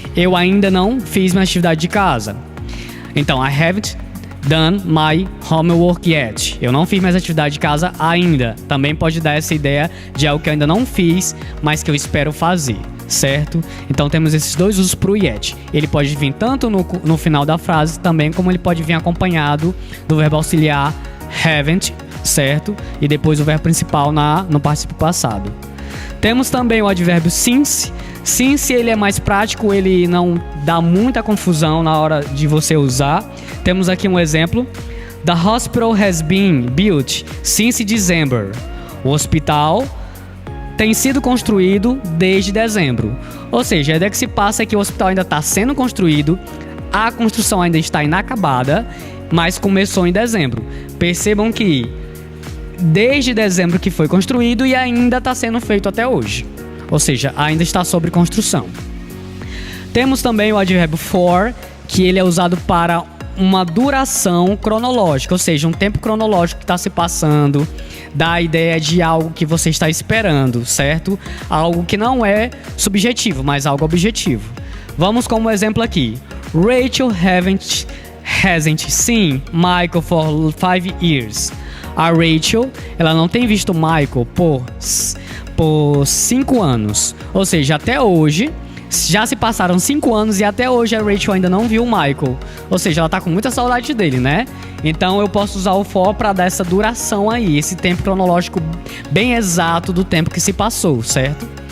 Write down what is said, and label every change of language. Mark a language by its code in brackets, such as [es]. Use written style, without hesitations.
[pt] Eu ainda não fiz minha atividade de casa. [en] Então, I haven't done my homework yet. [pt] Eu não fiz minhas atividades de casa ainda. Também pode dar essa ideia de algo que eu ainda não fiz, mas que eu espero fazer, certo? Então temos esses dois usos para o yet. Ele pode vir tanto no final da frase, também como ele pode vir acompanhado do verbo auxiliar haven't, certo? E depois o verbo principal no particípio passado. Temos também o advérbio since. Since ele é mais prático, ele não dá muita confusão na hora de você usar. Temos aqui um exemplo. [en] The hospital has been built since December. [pt] O hospital tem sido construído desde dezembro. Ou seja, a ideia que se passa é que o hospital ainda está sendo construído, a construção ainda está inacabada, mas começou em dezembro. Percebam que desde dezembro que foi construído e ainda está sendo feito até hoje. Ou seja, ainda está sob construção. Temos também o advérbio for, que ele é usado para uma duração cronológica, ou seja, um tempo cronológico que está se passando, dá a ideia de algo que você está esperando, certo? Algo que não é subjetivo, mas algo objetivo. Vamos como exemplo aqui. [en] Rachel hasn't seen Michael for 5 years. [pt] A Rachel, ela não tem visto Michael por 5 anos. Ou seja, até hoje, já se passaram 5 anos e até hoje a Rachel ainda não viu o Michael. Ou seja, ela tá com muita saudade dele, né? Então eu posso usar o for para dar essa duração aí, esse tempo cronológico bem exato do tempo que se passou, certo?